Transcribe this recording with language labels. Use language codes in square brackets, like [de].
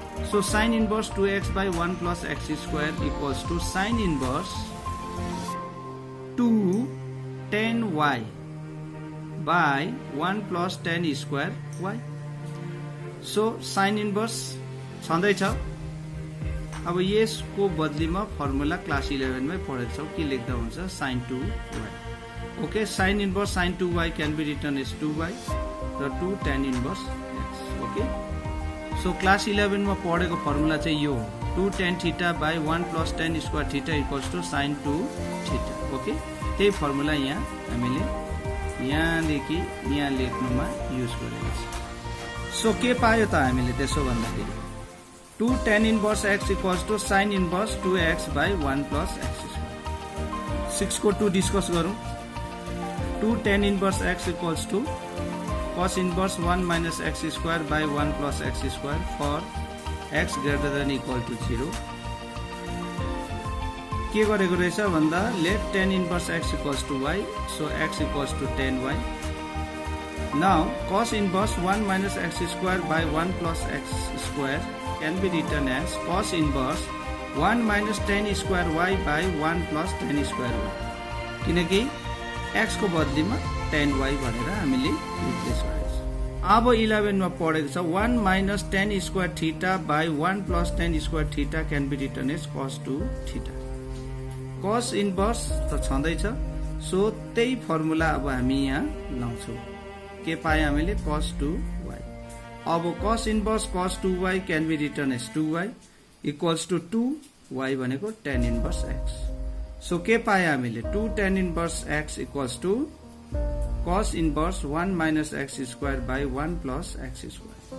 [en] So sin inverse 2x by 1 plus x square equals to sin inverse 2 tan y by 1 plus tan square y. [ne] So sin inverse छँदै छ. अब यसको बदलीमा formula class 11 मै पढेको छौ के लेख्दा हुन्छ sin 2y. [en] Okay, sin inverse sin 2y can be written as 2y र 2 tan inverse x. [ne] Okay, so class 11 मा पढेको फर्मुला चाहिँ यो हो. [en] 2 tan theta by 1 plus tan square theta equals to sin 2 theta. [ne] Okay, त्यही formula यहाँ हामीले यहाँदेखि यहाँ लेख्नुमा युज गरेको छ. सो के पायो त हामीले त्यसो भन्दाखेरि 2 tan inverse x equals to sin inverse 2x by 1 plus x square. [en] 6 को 2 डिस्कस गरौँ. 2 tan inverse x equals to cos inverse 1 minus x square by 1 plus x square for x greater than equal to 0. के गरेको रहेछ भन्दा let tan inverse x equals to y, so x equals to tan y. Now cos inverse 1 minus x square by 1 plus x square can be written as cos inverse 1 minus tan square y by 1 plus tan square y. [ne] किनकि x को बदलीमा tan y भनेर हामीले replace गरेको छ. [en] अब 11 मा पढेको छ 1 minus tan square theta by 1 plus tan square theta can be written as cos 2 theta. [ne] cos inverse त छँदै छ, सो त्यही फर्मुला अब हामी यहाँ लाउँछौँ. के पाए हामीले cos 2y. [en] अब cos inverse cos 2y can be written as 2y equals to 2y भनेको tan inverse x. So के पाए हामीले 2 tan inverse x equals to cos inverse 1 minus x square by 1 plus x square.